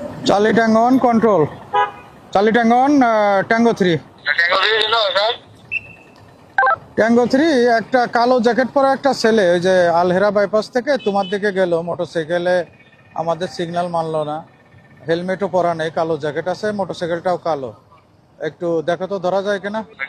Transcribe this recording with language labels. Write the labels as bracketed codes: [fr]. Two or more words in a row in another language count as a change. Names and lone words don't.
[en] Charlie Tango on control. Charlie Tango on Tango 3. [bn] ট্যাঙ্গো 3 একটা কালো জ্যাকেট পরা একটা ছেলে ওই যে আলহেরা বাইপাস থেকে তোমার দিকে গেল মোটরসাইকেলে, আমাদের সিগন্যাল মানলো না, হেলমেটও পরা নেই, কালো জ্যাকেট আছে, মোটরসাইকেলটাও কালো। একটু দেখো তো ধরা যায় কিনা।